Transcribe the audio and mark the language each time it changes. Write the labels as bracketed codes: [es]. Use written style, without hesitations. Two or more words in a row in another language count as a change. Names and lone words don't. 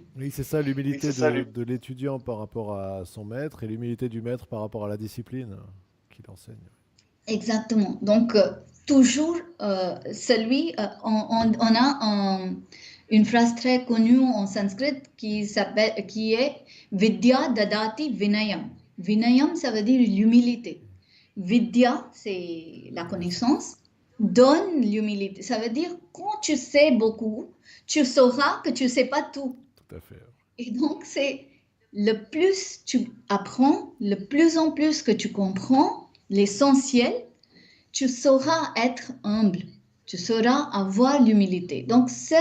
[fr] Oui, c'est ça, l'humilité de l'étudiant par rapport à son maître et l'humilité du maître par rapport à la discipline qu'il enseigne. Exactement. Donc, toujours, on a une phrase très connue en sanskrit qui est [sa] Vidya dadati vinayam. [fr] Vinayam, ça veut dire l'humilité. Vidya, c'est la connaissance. Donne l'humilité. Ça veut dire quand tu sais beaucoup, tu sauras que tu ne sais pas tout. Tout à fait. Et donc, c'est le plus tu apprends, le plus en plus que tu comprends l'essentiel, tu sauras être humble, tu sauras avoir l'humilité.